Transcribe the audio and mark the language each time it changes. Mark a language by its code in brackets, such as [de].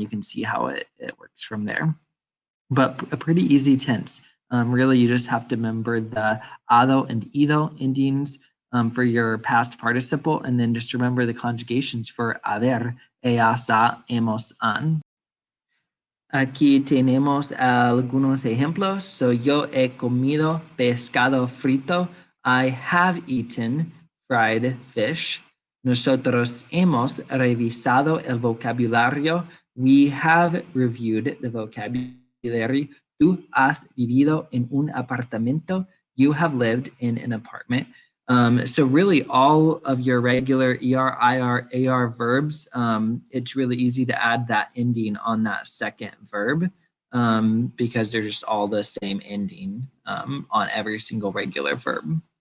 [en] You can see how it works from there. But a pretty easy tense. Really, you just have to remember the ado and ido endings for your past participle, and then just remember the conjugations for haber, ella, sa, hemos, han. [es] Aquí tenemos algunos ejemplos. So, yo he comido pescado frito. [en] I have eaten fried fish. [es] Nosotros hemos revisado el vocabulario. [en] We have reviewed the vocabulary. [es] Tú has vivido en un apartamento. [en] You have lived in an apartment. So really all of your regular ER, IR, AR verbs, it's really easy to add that ending on that second verb because they're just all the same ending on every single regular verb.